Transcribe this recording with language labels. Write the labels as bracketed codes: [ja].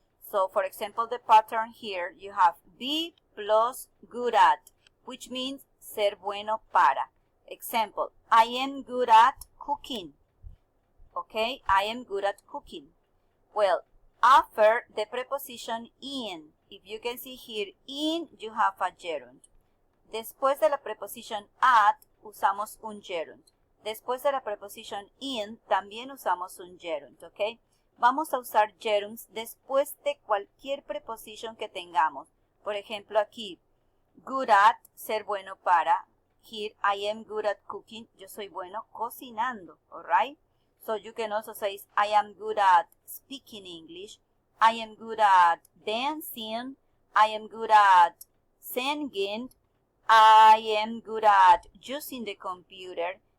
[en] So, for example, the pattern here, you have be plus good at, which means [es] ser bueno para. [en] Example, I am good at cooking. Okay, I am good at cooking. Well, after the preposition in, if you can see here, in, you have a gerund. [es] Después de la preposición at, usamos un gerund. Después de la preposición in, también usamos un gerund, ¿ok? Vamos a usar gerunds después de cualquier preposición que tengamos. Por ejemplo, aquí, good at, ser bueno para. [en] Here, I am good at cooking. [es] Yo soy bueno cocinando, [en] alright? So you can also say, I am good at speaking English. I am good at dancing. I am good at singing. I am good at using the computer.